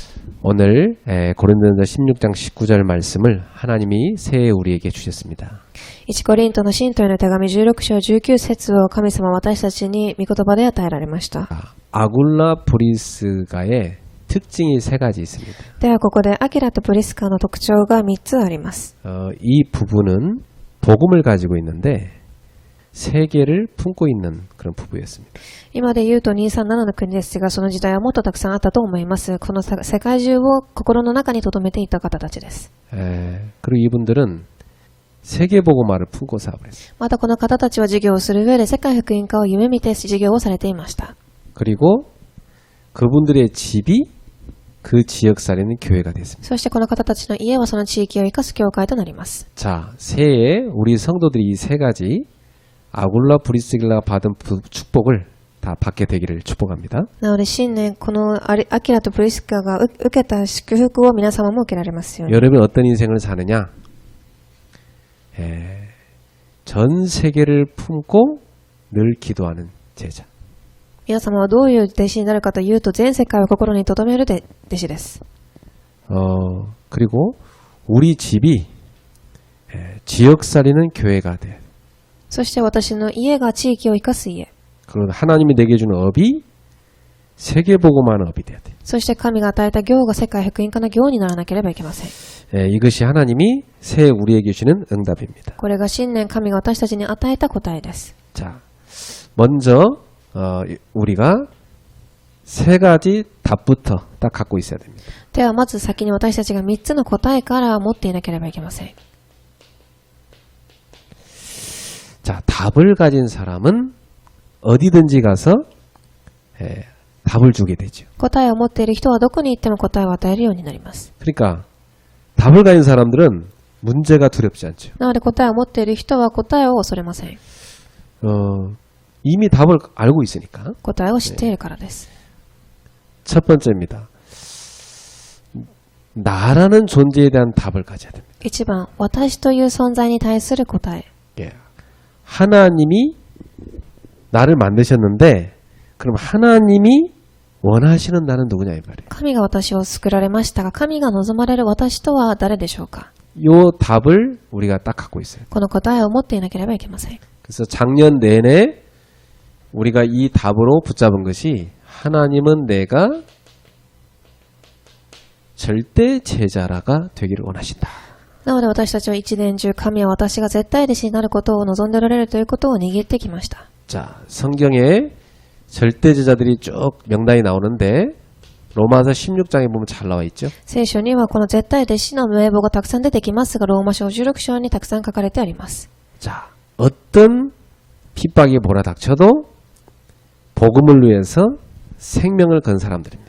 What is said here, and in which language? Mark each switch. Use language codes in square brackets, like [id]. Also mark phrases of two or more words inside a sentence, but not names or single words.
[ko] 오늘 고린도전서 16장 19절 말씀을 하나님이 새해 우리에게 주셨습니다. [ja] 1 コリントの信徒への手紙16章19節を神様は私たちに御言葉で与えられました。 [ko] 아굴라 브리스가의 특징이 세 가지 있습니다. [ja] ではここでアキラとプリスカの特徴が3つあります。 [ko] 이 부부는 복음을 가지고 있는데 세계를 품고 있는 그런 부부였습니다. [ja] 今で言うと237の国ですが、その時代はもっとたくさんあったと思います。この世界中を心の中に留めていた方たちです。 [ko] 그리고 이분들은 세계복음화를 품고 사업을 했어요. [ja] またこの方たちは事業をする上で世界福音化を夢見て事業をされていました。 [ko] 그리고 그분들의 집이 그 지역 살리는 교회가 됐습니다. [ja] そしてこの方たちの家はその地域を生かす教会となります。 [ko] 자, 새해에 우리 성도들이 이 세 가지 아굴라 브리스길라가 받은 축복을 다 받게 되기를 축복합니다. [ja] なので新年このアキラとプリスカが受けた祝福を皆様も受けられますように。 [ko] 여러분 어떤 인생을 사느냐? 전 세계를 품고 늘 기도하는 제자. [ja] 皆様はどういう弟子になるかというと、全世界を心に留める弟子です。 [ko] 그리고 우리 집이 지역 살리는 교회가 돼. [ja] そして私の家が地域を生かす家。 [ko] 그리고 하나님이 내게 주는 업이 세계복음화하는 업이 돼야 돼. [ja] そして神が与えた業が世界福音化の業にならなければいけません。 [ko] 이것이 하나님이 새해 우리에게 주는 응답입니다. [ja] これが新年神が私たちに与えた答えです。 [ko] 자, 먼저 우리가 세 가지 답부터 딱 갖고 있어야 됩니다. [ja] ではまず先に私たちが3つの答えから持っていなければいけません。 [ko] 자, 답을 가진 사람은 어디든지 가서 답을 주게 되죠. [ja] 答えを持っている人はどこに行っても答えを与えるようになります。 [ko] 그러니까 답을 가진 사람들은 문제가 두렵지 않죠. [ja] なので答えを持っている人は答えを恐れません。 [ko] 이미 답을 알고 있으니까. [ja] 答えを知っているからです。 [ko] 첫 번째입니다. 나라는 존재에 대한 답을 가져야 됩니다. [ja] 1 番、私という存在に対する答え。 [ko] 예. 하나님이 나를 만드셨는데 그럼 하나님이 원하시는 나는 누구냐 이 말이에요. [ja] 神が私を作られましたが、神が望まれる私とは誰でしょうか。 [ko] 요 답을 우리가 딱 갖고 있어요. [ja] この答えを持っていなければいけません。 [ko] 그래서 작년 내내 우리가 이 답으로 붙잡은 것이 하나님은 내가 절대 제자라가 되기를 원하신다. [ja] なので私たちは一年中、神は私が絶対弟子になることを望んでおられるということを握ってきました。 [ko] 자, 성경에 절대 제자들이 쭉 명단이 나오는데 로마서 16장에 보면 잘 나와 있죠. [ja] 聖書にはこの絶対弟子の名簿がたくさん出てきますが、ローマ書16章にたくさん書かれてあります。 [ko] 자, 어떤 핍박이 몰아닥쳐도 복음을 위해서 생명을 건 사람들입니다.